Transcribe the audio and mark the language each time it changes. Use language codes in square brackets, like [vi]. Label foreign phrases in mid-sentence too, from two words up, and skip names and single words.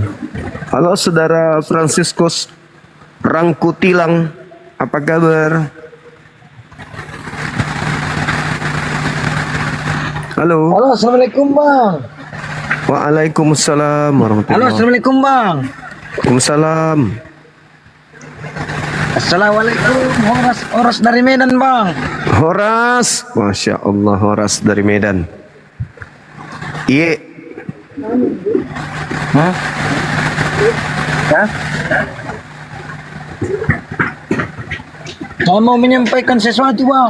[id] Halo saudara Franciscus Rangkutilang, apa kabar? Halo. Halo, assalamualaikum bang. Waalaikumsalam Halo, warahmatullahi. assalamualaikum bang. Waalaikumsalam. Assalamualaikum, Horas dari Medan bang. Horas, masya Allah, Horas dari Medan. Iya. Hah? Saya mau menyampaikan sesuatu bang.